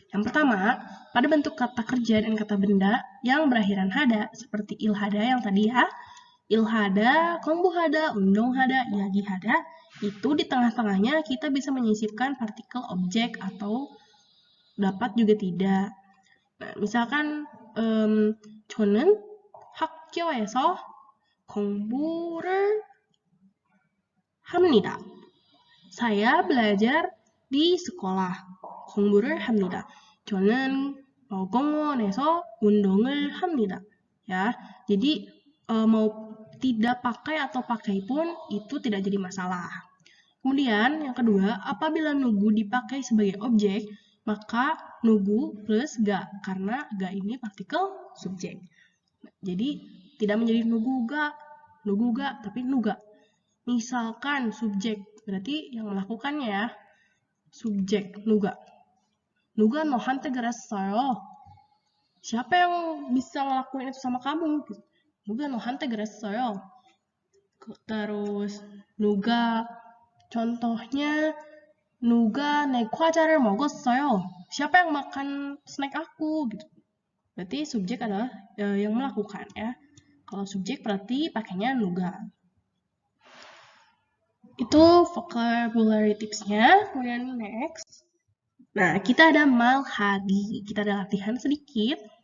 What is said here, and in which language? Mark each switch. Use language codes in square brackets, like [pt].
[id] Yang pertama, pada bentuk kata kerja dan kata benda yang berakhiran hada, seperti ilhada yang tadi ya. Ilhada, kombuhada, undonghada, yagihada, itu di tengah-tengahnya kita bisa menyisipkan partikel objek atau dapat juga tidak. Nah, misalkan, [ko] 저는 학교에서 공부를 합니다. [id] Saya belajar di sekolah. [ko] 공부를 합니다. 저는 공원에서 운동을 합니다. [id] Ya, jadi mau tidak pakai atau pakai pun itu tidak jadi masalah. Kemudian yang kedua, apabila nugu dipakai sebagai objek, maka nugu plus ga karena ga ini partikel subjek. Jadi tidak menjadi nugu ga, tapi nuga. Misalkan subjek berarti yang melakukannya ya. Subjek nuga. [ko] 누가 너한테 그랬어요? [id] Siapa yang bisa ngelakuin itu sama kamu? [ko] 누가 너한테 그랬어요? [id] Terus [ko] 누가 [id] contohnya [ko] 누가 내 과자를 먹었어요? [id] Siapa yang makan snack aku? Gitu. Berarti subjek adalah yang melakukan ya. Kalau subjek berarti pakainya 누가. Itu vocabulary tipsnya. Kemudian next. Nah, kita ada malhagi. Kita ada latihan sedikit.